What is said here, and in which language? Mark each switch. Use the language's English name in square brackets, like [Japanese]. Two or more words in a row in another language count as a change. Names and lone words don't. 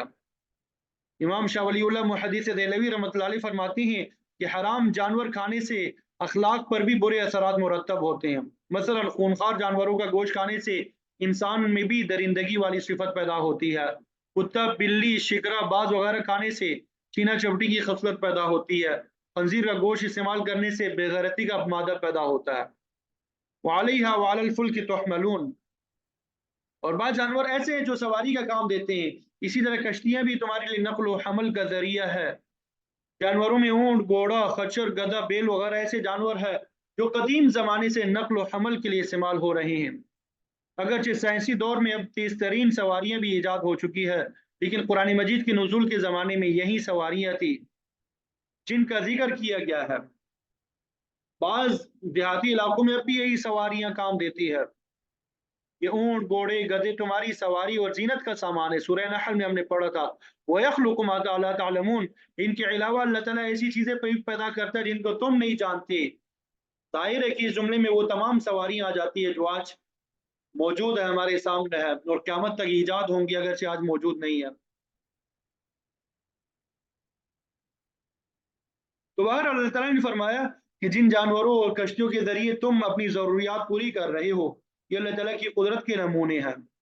[Hindi] इमाम शाह वलीउल्लाह मुहद्दिस देहलवी [Arabic] رحمة الله عليه [Hindi] फरमाते हैं कि हराम जानवर खाने से अखलाक पर भी बुरे असरात मुरतब होते हैं। मसलन खूनखार जानवरों का गोश्त खाने से इंसान में भी दरिंदगी वाली सिफत पैदा होती है। कुत्ता, बिल्ली, शिकरा, बाज वगैरह खाने से चीना चपटी की खसलत पैदा होती है। खंजीर का गोश्त इस्तेमाल करने से बेगैरती का मादा पैदा होता है। [Arabic] وعليها وعلى الفلك تحملون, [Hindi] और बाद जानवर ऐसे हैं जो सवारी का काम देते हैं। इसी तरह कश्तियां भी तुम्हारे लिए नकल व हमल का जरिया है। जानवरों में ऊंट, घोड़ा, खच्चर, गधा, बैल वगैरह ऐसे जानवर है जो कदीम जमाने से नकल व हमल के लिए इस्तेमाल हो रहे हैं। अगरचे साइंसी दौर में अब तेज तरीन सवारियां भी ईजाद हो चुकी है, लेकिन कुरान मजीद के नुज़ूल के ज़माने में यही सवारियां थी जिनका जिक्र किया गया है। बाज देहाती इलाकों में अब भी यही सवारियां काम देती है। ये ऊंट, घोड़े, गधे तुम्हारी सवारी और जीनत का सामान है। सूरह नहल में हमने पढ़ा था, [Arabic] ويخلق ما لا تعلمون, [Hindi] इनके अलावा अल्लाह ताला ऐसी चीजें पैदा करता है जिनको तुम नहीं जानते। ज़ाहिर है कि इस जुमले में वो तमाम सवारियाँ आ जाती है जो आज मौजूद है, हमारे सामने है और क़यामत तक ईजाद होंगी अगरचे आज मौजूद नहीं है। तो बहरहाल अल्लाह ताला ने फरमाया कि जिन जानवरों और कश्तियों के ज़रिए तुम अपनी ज़रूरियात पूरी कर रहे हो, ये अल्लाह ताला की कुदरत के नमूने हैं।